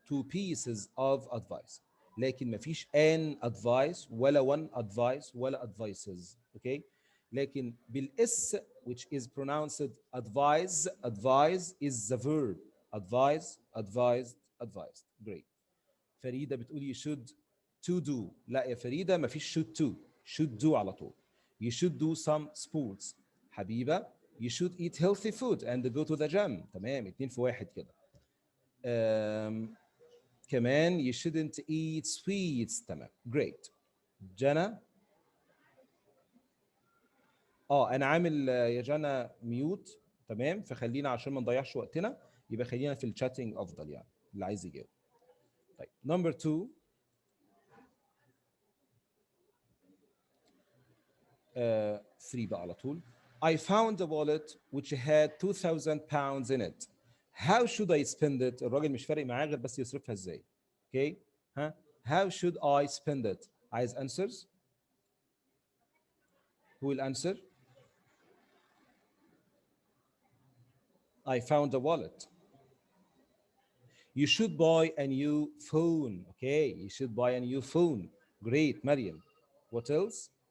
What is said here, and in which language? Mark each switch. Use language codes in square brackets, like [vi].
[en] 2 pieces of advice. [ar] لكن ما فيش [en] an advice [ar] ولا [en] one advice ولا advices. Okay. [ar] لكن بالاس [en] which is pronounced advise is the verb advised advised. Great. فريدة [ar] بتقول [en] you should to do. [ar] لا يا فريدة ما فيش [en] should do [ar] على طول. [en] You should do some sports. حبيبة you should eat healthy food and go to the gym. [ar] تمام 2 في 1 كده. كمان [en] you shouldn't eat sweets. [ar] تمام [en] great. جنى. [ar] انا عامل يا جنى ميوت. تمام فخلينا عشان ما نضيعش وقتنا يبقى خلينا في الشاتنج افضل يعني اللي عايز يجاوب. طيب نمبر 2 3 بقى على طول. [en] I found a wallet which had 2000 pounds in it. How should I spend it؟ [ar] الراجل مش فارق معاه غير بس يصرفها ازاي. اوكي ها [en] How should I spend it؟ [ar] عايز [en] answers. Who will answer؟ I found a wallet. You should buy a new phone. Okay, you should buy a new phone. Great, Mariam. What else?